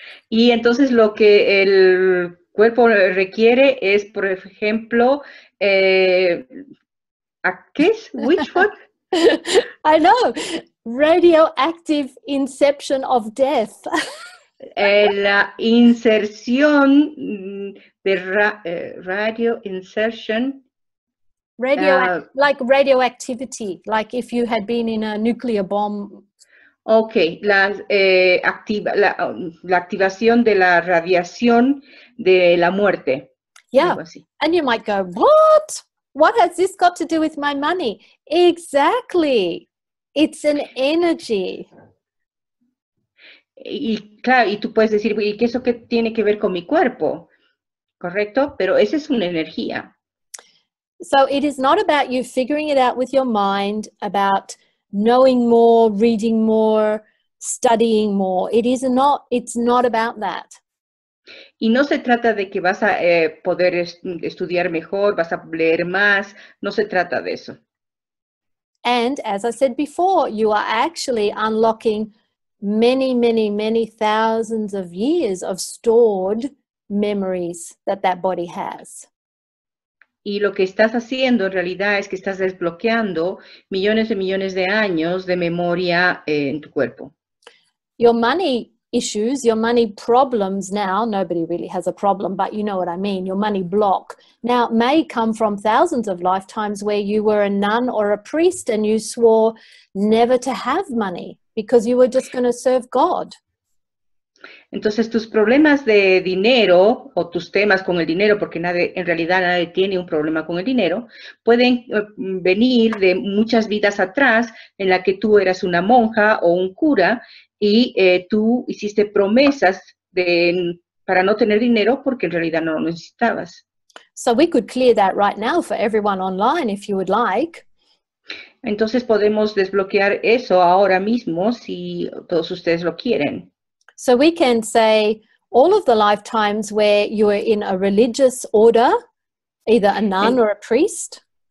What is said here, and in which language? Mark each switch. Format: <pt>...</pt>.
<es>Y entonces lo que el cuerpo requiere es, por ejemplo, ¿qué es?</es> <en>Which one? I know, radioactive inception of death.</en> <es>La inserción de radio insertion.</es> <en>Like radioactivity, like if you had been in a nuclear bomb.</en> <es>Ok, la activación de la radiación de la muerte.</es> <en>Yeah,</en> <es>Algo así.</es> <en>and you might go, what? What has this got to do with my money? Exactly. It's an energy.</en> <es>Y claro, y tú puedes decir, ¿y qué eso qué tiene que ver con mi cuerpo? ¿Correcto? Pero esa es una energía.</es> <en>So it is not about you figuring it out with your mind, about knowing more, reading more, studying more. It's not about that.</en> <es>Y no se trata de que vas a poder estudiar mejor, vas a leer más, no se trata de eso.</es> <en>And as I said before, you are actually unlocking many, many, many thousands of years of stored memories that body has.</en> <es>Y lo que estás haciendo en realidad es que estás desbloqueando millones de años de memoria en tu cuerpo.</es> <en>Your money issues, your money problems now, nobody really has a problem, but you know what I mean, your money block, now may come from thousands of lifetimes where you were a nun or a priest and you swore never to have money because you were just going to serve God.</en> <es>Entonces, tus problemas de dinero o tus temas con el dinero, porque en realidad nadie tiene un problema con el dinero, pueden venir de muchas vidas atrás en la que tú eras una monja o un cura y tú hiciste promesas para no tener dinero porque en realidad no lo necesitabas.</es> <en>So we could clear that right now for everyone online if you would like.</en> <es>Entonces podemos desbloquear eso ahora mismo si todos ustedes lo quieren.</es> <en>So we can say all of the lifetimes where you were in a religious order, either a nun or a priest.</en>